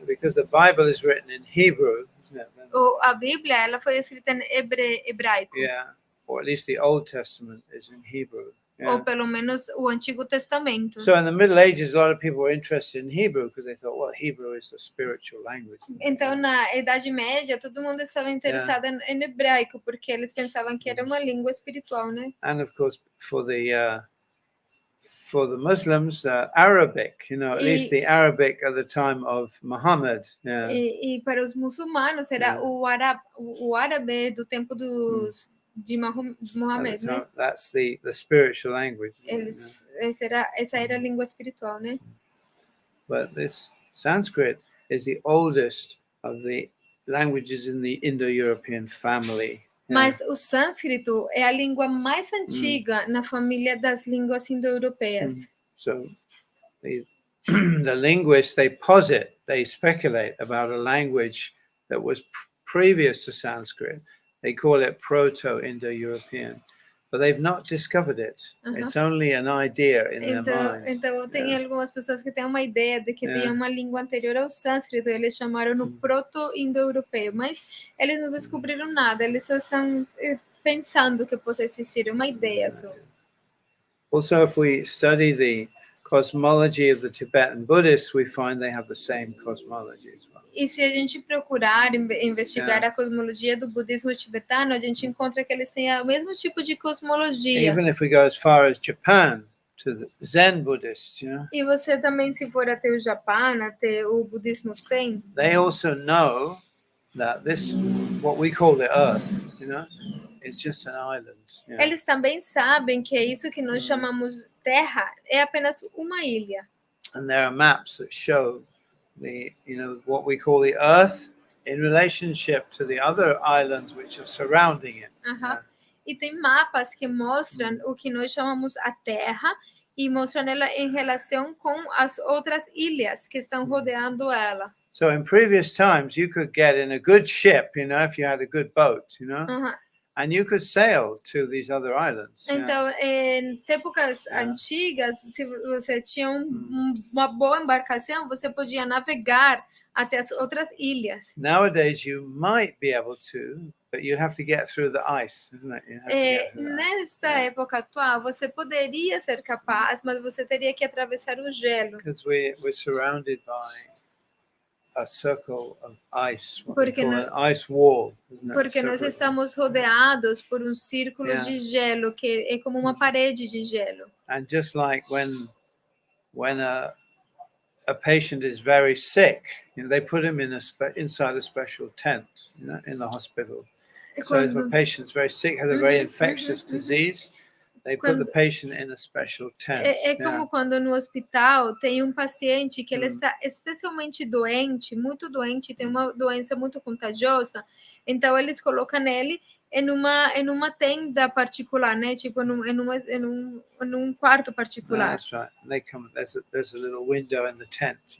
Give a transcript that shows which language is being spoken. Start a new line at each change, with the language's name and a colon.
English: Because the Bible is written in Hebrew, isn't it?
Portuguese: A Bíblia, ela foi escrita em hebraico.
English: Or at least the Old Testament is in Hebrew.
Portuguese: Ou pelo menos o Antigo Testamento.
English: So in the Middle Ages, a lot of people were interested in Hebrew because they thought, well, Hebrew is the spiritual language.
Portuguese: Então, na Idade Média, todo mundo estava interessado em hebraico, porque eles pensavam que era uma língua espiritual, né?
English: And of course, for the for the Muslims, Arabic, at least the Arabic at the time of Muhammad. Yeah.
Portuguese: E para os muçulmanos era o árabe do tempo de Muhammad, né?
English: That's the spiritual language.
Portuguese: Essa era a língua espiritual, né?
English: But this Sanskrit is the oldest of the languages in the Indo-European family.
Portuguese: Mas o sânscrito é a língua mais antiga na família das línguas indo-europeias.
English: So the linguists, they speculate about a language that was previous to Sanskrit. They call it Proto-Indo-European, but they've not discovered it. It's only an idea in their mind.
Portuguese: Então tem algumas pessoas que têm uma ideia de que tem uma língua anterior ao sânscrito, eles chamaram no Proto-Indo-Europeu, mas eles não descobriram nada, eles só estão pensando que possa existir uma ideia só.
English: Also, if we study the cosmology of the Tibetan Buddhists, we find they have the same cosmology as well.
Portuguese: E se a gente procurar investigar a cosmologia do budismo tibetano, a gente encontra que eles têm o mesmo tipo de cosmologia.
English: Even if we go as far as Japan, to the Zen Buddhists,
Portuguese: E você também, se for até o Japão, até o budismo Zen,
English: they also know that this, what we call the Earth, is just an island.
Portuguese: Eles também sabem que isso que nós chamamos Terra é apenas uma ilha.
English: And there are maps that show the, what we call the Earth in relationship to the other islands which are surrounding it.
Portuguese: E tem mapas que mostram o que nós chamamos a Terra e mostram ela em relação com as outras ilhas que estão rodeando ela.
English: So in previous times, you could get in a good ship, if you had a good boat, and you could sail to these other islands.
Portuguese: Então, em épocas antigas, se você tinha uma boa embarcação, você podia navegar até as outras ilhas.
English: Nowadays, you might be able to, but you have to get through the ice, isn't it?
Portuguese: Nesta época atual, você poderia ser capaz, mas você teria que atravessar o gelo.
English: Because we're surrounded by a circle of ice, an ice wall, isn't it?
Portuguese: Porque nós estamos rodeados por um círculo de gelo, que é como uma parede de gelo.
English: And just like when a patient is very sick, they put him inside a special tent, in the hospital. So if a patient's very sick, has a very infectious disease, they put the patient in a special tent.
Portuguese: É como quando no hospital tem um paciente que ele está especialmente doente, muito doente, tem uma doença muito contagiosa, então eles colocam ele em uma tenda particular, né? Tipo em um quarto particular.
English: That's right. And they come. There's a little window in the tent.